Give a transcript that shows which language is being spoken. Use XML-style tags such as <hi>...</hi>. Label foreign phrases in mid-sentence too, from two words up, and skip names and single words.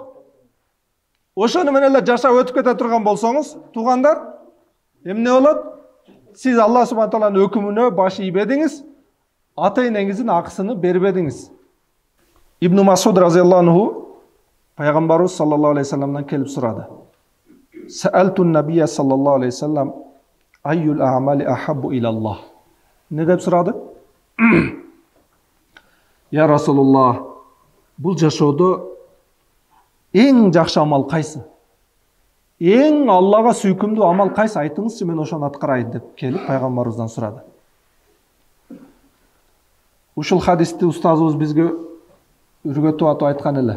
<ky>Ошону менен эле жашап өтүп кете турган болсоңуз, туугандар, эмне болот? Сиз Алла субхана тааланын өкүмүнө баш ийбедиңиз, ата энеңиздин акысыны бербедиңиз. Ибн Масуд</ky> <ar>رضي الله عنه</ar> <ky>пайгамбарыбыз</ky> <ar>صلى الله عليه وسلم</ar> <ky>келип сурады.</ky> <ar>سألت النبي صلى الله عليه وسلم أي الأعمال أحب إلى الله.</ar> <ky>Не деп сурады?</ky> <ar>يا رسول الله,</ar> <ky>бул жашоодо эң жакшы амал кайсы? Эң Аллага сүйкүмдүү амал кайсы? Айтыңызчы, мен ошону аткарайын деп келип пайгамбарыбыздан сурады. Ушул хадисти устазыбыз бизге үргөтүп атып айткан эле.</ky>